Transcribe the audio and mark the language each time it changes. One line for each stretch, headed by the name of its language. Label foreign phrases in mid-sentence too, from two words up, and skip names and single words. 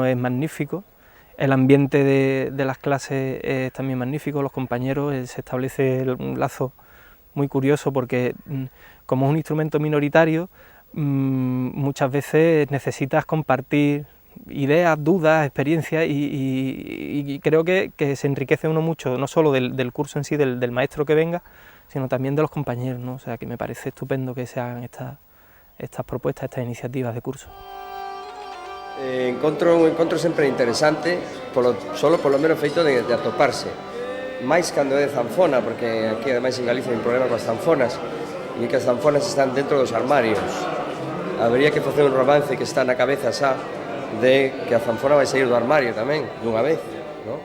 Spanish: es magnífico, el ambiente de las clases es también magnífico, los compañeros, se establece un lazo muy curioso porque como es un instrumento minoritario, muchas veces necesitas compartir ideas, dudas, experiencias y creo que se enriquece uno mucho, no solo del curso en sí, del maestro que venga, sino también de los compañeros, ¿no? O sea, que me parece estupendo que se hagan estas propuestas, estas iniciativas de curso.
Galician: Un encontro sempre interesante, solo polo mero feito de atoparse. Mais cando é de zanfona, porque aquí ademais en Galicia hai un problema coas zanfonas, e que as zanfonas están dentro dos armarios. Habría que facer un romance que está na cabeza xa de que a zanfona vai sair do armario tamén, dunha vez, ¿no?